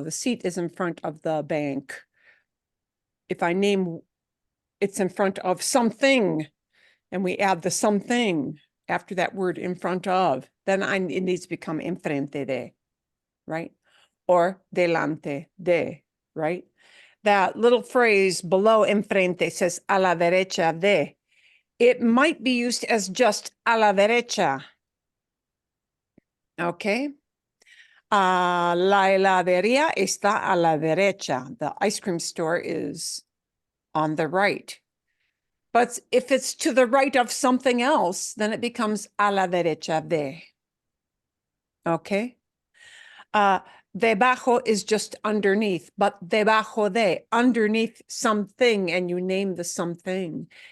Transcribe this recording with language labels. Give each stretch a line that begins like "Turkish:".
English: The seat is in front of the bank. If I name, it's in front of something, and we add the something after that word in front of, then it needs to become enfrente de, right? Or delante de, right? That little phrase below enfrente says a la derecha de. It might be used as just a la derecha. Okay.
Spanish: La heladería está a la derecha.
English: The ice cream store is on the right. But if it's to the right of something else, then it becomes a la derecha de. Okay. Debajo is just underneath, but debajo de, underneath something, and you name the something.